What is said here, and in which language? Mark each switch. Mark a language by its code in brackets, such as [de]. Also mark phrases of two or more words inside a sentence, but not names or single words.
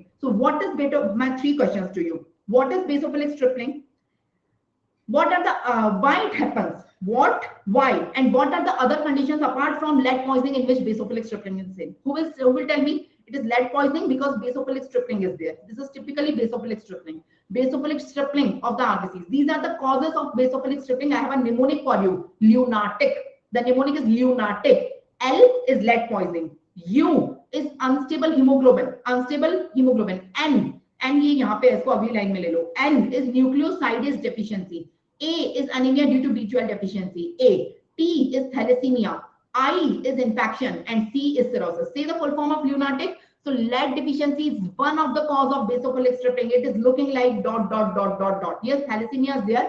[en] So what is beta? My 3 questions to you. What is basophilic stripling? What are the why it happens? What, why, and what are the other conditions apart from lead poisoning in which basophilic stripling is seen? Who will tell me? It is lead poisoning because basophilic stripling is there. This is typically basophilic stripling. Basophilic stripling of the RBCs. These are the causes of basophilic stripling. I have a mnemonic for you. Lunatic. The mnemonic is lunatic. L is lead poisoning. U is unstable hemoglobin. Unstable hemoglobin. [hi] N ये यहाँ पे इसको अगली लाइन में ले लो. [en] N is nucleosidase deficiency. A is anemia due to B12 deficiency. A. T is thalassemia. I is infection, and C is cirrhosis. Say the full form of lunatic. So lead deficiency is one of the cause of basophilic stripling. It is looking like dot, dot, dot, dot, dot. Yes, thalassemia is there.